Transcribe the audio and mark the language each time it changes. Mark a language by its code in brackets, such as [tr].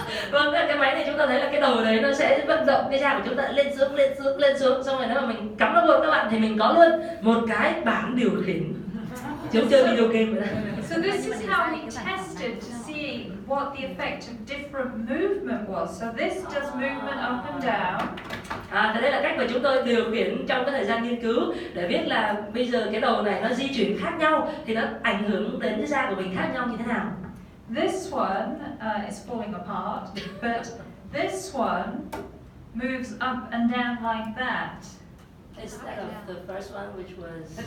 [vi] Vâng, cái máy này chúng ta thấy là cái đầu đấy nó sẽ vận động cái da của chúng ta lên xuống, lên xuống, lên xuống. Xong rồi nếu mà mình cắm nó vô các bạn thì mình có luôn một cái bảng điều khiển. Giống chơi video game vậy. [en] So this is how we tested to see what the effect of different movement was. So this does movement up and down. [vi] Đây là cách mà chúng tôi điều khiển trong cái thời gian nghiên cứu để biết là bây giờ cái đầu này nó di chuyển khác nhau thì nó ảnh hưởng đến cái da của mình khác nhau như thế nào. [en] This one is falling apart, but this one moves up and down like that. Instead of the first one, which was.